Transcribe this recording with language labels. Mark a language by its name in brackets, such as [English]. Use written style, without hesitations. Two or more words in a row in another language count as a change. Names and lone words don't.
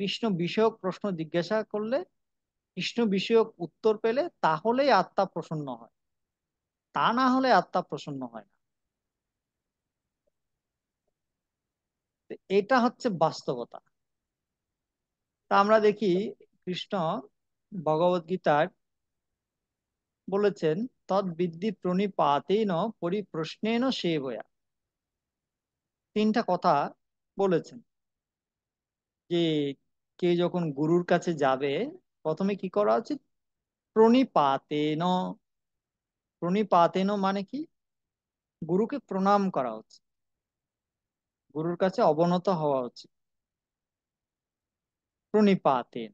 [Bangla] কৃষ্ণ বিষয়ক প্রশ্ন জিজ্ঞাসা করলে, কৃষ্ণ বিষয়ক উত্তর পেলে তাহলেই আত্মা প্রসন্ন হয়, তা না হলে আত্মা প্রসন্ন হয় না। তো এটা হচ্ছে বাস্তবতা। তা আমরা দেখি কৃষ্ণ ভগবদ গীতার বলেছেন, [Sanskrit] तद् विद्धि प्रणिपातेन परिप्रश्नेन सेवया। [Bangla] তিনটা কথা বলেছেন যে কেউ যখন গুরুর কাছে যাবে, প্রথমে কি করা উচিত? প্রণিপাতেন। প্রণিপাতেন মানে কি? গুরুকে প্রণাম করা উচিত, গুরুর কাছে অবনত হওয়া উচিত, প্রণিপাতেন।